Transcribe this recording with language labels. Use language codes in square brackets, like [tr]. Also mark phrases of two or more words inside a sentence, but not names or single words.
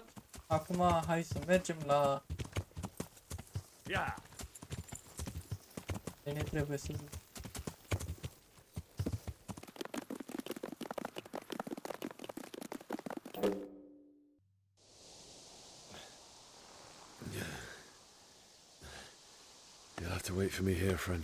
[ro] Acum hai să mergem la [en] Yeah. [ro] ce ne trebuie să duc. [en] You'll have to wait for me here, friend.